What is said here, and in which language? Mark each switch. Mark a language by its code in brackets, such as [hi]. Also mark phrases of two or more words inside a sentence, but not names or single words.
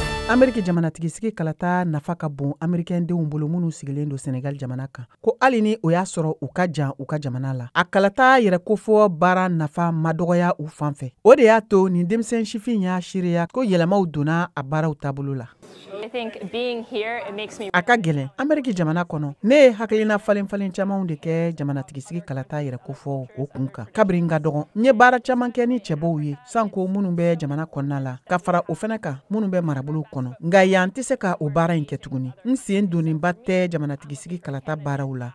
[bm] Ameriki jamanatigi sigi kalata nafa ka bon Amerikɛn denw bolo minnu sigilen do Senegal jamana kan. Ko hali ni o y'a sɔrɔ u ka jan u ka jamana la. A kalata yɛrɛ kofɔ baara nafa madɔgɔya u fanfɛ. O de y'a to nin denmisɛn sifin y'a seereya ko yɛlɛmaw donna a baaraw taabolo la. [en] I think being here, it makes me... [bm] A ka gɛlɛn Ameriki jamana kɔnɔ ne ye hakilina falen camanw de kɛ jamanatigi sigi kalata yɛrɛ kofɔ o kun kan. Kabiri ka dɔgɔn n ye baara caman kɛ ni cɛbɔw ye sanko minnu bɛ jamana kɔnɔna la ka fara o fɛnɛ kan minnu bɛ marabolo kɔnɔ. Nka yan tɛ se ka o baara in kɛ tuguni. N sen donninba tɛ jamanatigi sigi kalata baaraw la.